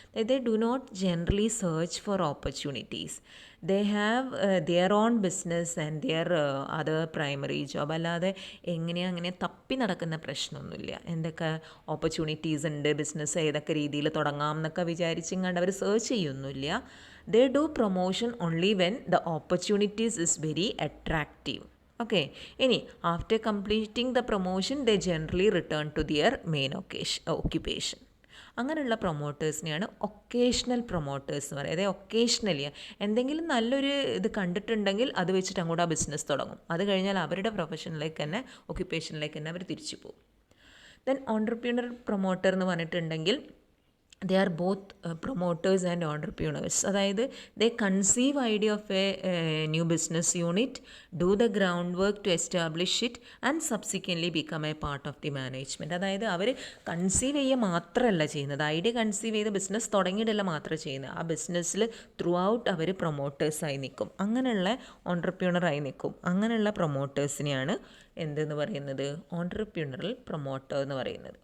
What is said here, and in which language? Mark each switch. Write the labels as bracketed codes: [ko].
[en] They do not generally search for opportunities. They have their own business and their other primary job. [ml] അല്ലാതെ അങ്ങനെ തപ്പി നടക്കുന്ന പ്രശ്നമൊന്നുമില്ല. എന്തൊക്കെ ഓപ്പർച്യൂണിറ്റീസ് ഉണ്ട്, ബിസിനസ് ഏതൊക്കെ രീതിയിൽ തുടങ്ങാം എന്നൊക്കെ വിചാരിച്ചിങ്ങാണ്ട് അവർ search ചെയ്യൊന്നുമില്ല. [en] They do promotion only when the opportunities is very attractive. Okay, ഇനി after completing the promotion they generally return to their main occupation. [ml] അങ്ങനെയുള്ള പ്രൊമോട്ടേഴ്സിനെയാണ് ഒക്കേഷണൽ പ്രൊമോട്ടേഴ്സ് എന്ന് പറയുന്നത്. ഒക്കേഷണലി എന്തെങ്കിലും നല്ലൊരു ഇത് കണ്ടിട്ടുണ്ടെങ്കിൽ അത് വെച്ചിട്ട് അങ്ങോട്ട് ആ ബിസിനസ് തുടങ്ങും. അത് കഴിഞ്ഞാൽ അവരുടെ പ്രൊഫഷനിലേക്ക് തന്നെ, ഒക്യുപ്പേഷനിലേക്ക് തന്നെ അവർ തിരിച്ചു പോകും. ദെൻ ഓൺട്രപ്രീനർ പ്രൊമോട്ടർ എന്ന് പറഞ്ഞിട്ടുണ്ടെങ്കിൽ [en] they are both promoters and entrepreneurs. അതായത് they conceive idea of a new business unit, do the groundwork to establish it and subsequently become a part of the management. [ml] അതായത് അവർ കൺസീവ് ചെയ്യുക മാത്രമല്ല ചെയ്യുന്നത്, idea conceive ചെയ്ത് business തുടങ്ങിയിട്ടല്ല മാത്രമേ ചെയ്യുന്നത്, ആ ബിസിനസ്സിൽ ത്രൂ ഔട്ട് അവർ പ്രൊമോട്ടേഴ്സായി നിൽക്കും, അങ്ങനെയുള്ള ഓൺട്രപ്രണറായി നിൽക്കും. അങ്ങനെയുള്ള പ്രൊമോട്ടേഴ്സിനെയാണ് എന്തെന്ന് പറയുന്നത്, ഓൺട്രപ്രണറൽ പ്രൊമോട്ടർ എന്ന് പറയുന്നത്.